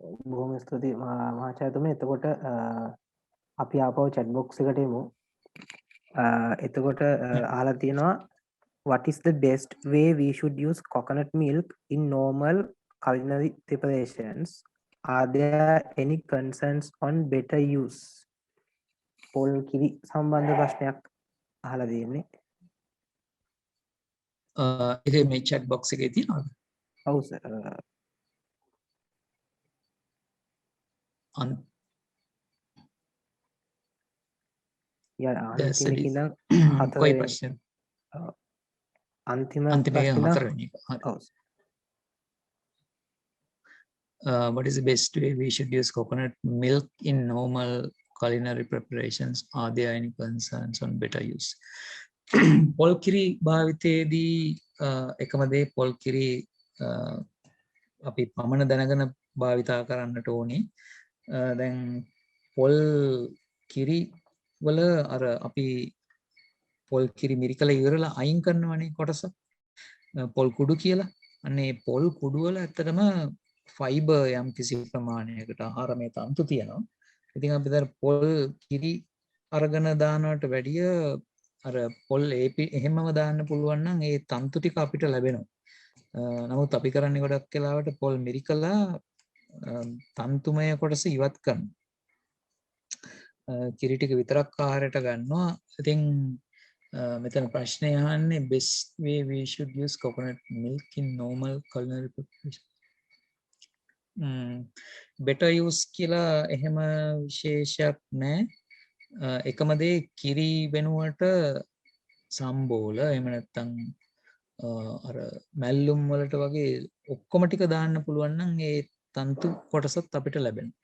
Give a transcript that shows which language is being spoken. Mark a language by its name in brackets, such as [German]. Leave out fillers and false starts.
[Sinhala] බොහොම ස්තුතියි මහාචාර්යතුමනි. එතකොට අපි ආපහු chat box එකට එමු. එතකොට අහලා තියෙනවා [English] what is the best way we should use coconut milk in normal culinary preparations? Are there any concerns on better use? [Sinhala] පොල් කිරි සම්බන්ධ ප්‍රශ්නයක් අහලා තියෙන්නේ. ඒක මේ chat box එකේ තියෙනවද? ඔව් සර්. අන්තිම ඉඳන් කොයි ප්‍රශ්න? අන්තිම ප්‍රශ්නේ ප්‍රශ්න 4 වෙනි එක. හරි. [English] What is the best way we should use coconut milk in normal culinary preparations? Are there any concerns on better use? [Sinhala] පොල් කිරි භාවිතයේදී එකම දේ පොල් කිරි අපි පමණ දැනගෙන භාවිතා කරන්නට ඕනේ. දැන් පොල් කිරි වල අර අපි පොල් කිරි මිරිකල ඉවරලා අයින් කරනවනේ කොටස පොල් කුඩු කියලා. අන්නේ පොල් කුඩු වල ඇත්තටම ෆයිබර් යම් කිසි ප්‍රමාණයකට ආහාරමය තන්තු තියෙනවා. ඉතින් අපි දැන් පොල් කිරි අරගෙන දානවට වැඩිය අර පොල් එහෙමම දාන්න පුළුවන් නම් ඒ තන්තු ටික අපිට ලැබෙනවා. නමුත් අපි කරන්නේ ගොඩක් වෙලාවට පොල් මිරිකලා තන්තුමය කොටස ඉවත් කරනවා. කිරි ටික විතරක් ආහාරයට ගන්නවා. ඉතින් මෙතන ප්‍රශ්නය අහන්නේ [English] best way we should use coconut milk in normal culinary preparation. better use [Sinhala] කියලා එහෙම විශේෂයක් නැහැ. එකම දේ කිරි වෙනුවට සම්බෝල එහෙම නැත්නම් අර මැල්ලුම් වලට වගේ ඔක්කොම ටික දාන්න පුළුවන් නම් ඒ තන්තු කොටසත් අපිට ලැබෙනවා.